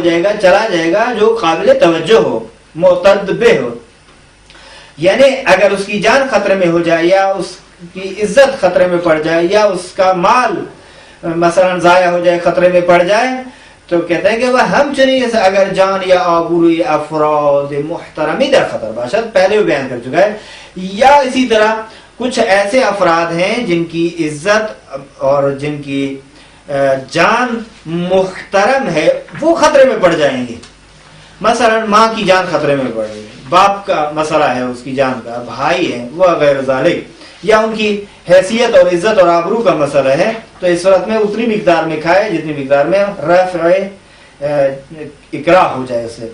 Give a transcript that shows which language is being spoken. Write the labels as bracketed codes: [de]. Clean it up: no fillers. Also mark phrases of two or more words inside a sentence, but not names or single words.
[ur] جائے گا، چلا جائے گا جو قابل توجہ ہو، معتد بہ ہو، یعنی اگر اس کی جان خطرے میں ہو جائے یا اس کی عزت خطرے میں پڑ جائے یا اس کا مال مثلا ضائع ہو جائے، خطرے میں پڑ جائے، تو کہتے ہیں کہ وہ [fa] ہم چنین [ur] سے [fa] اگر جان یا آبروی افراد محترمی در خطر باشد، [ur] پہلے وہ بیان کر چکا ہے، یا اسی طرح کچھ ایسے افراد ہیں جن کی عزت اور جن کی جان محترم ہے وہ خطرے میں پڑ جائیں گے۔ مثلا ماں کی جان خطرے میں پڑ گئی، باپ کا مسئلہ ہے اس کی جان کا، بھائی ہیں وہ [ar] غیر ذالک، [ur] یا ان کی حیثیت اور عزت اور آبرو کا مسئلہ ہے، تو اس صورت میں اتنی مقدار میں کھائے جتنی مقدار میں رفع اکراہ ہو جائے اسے۔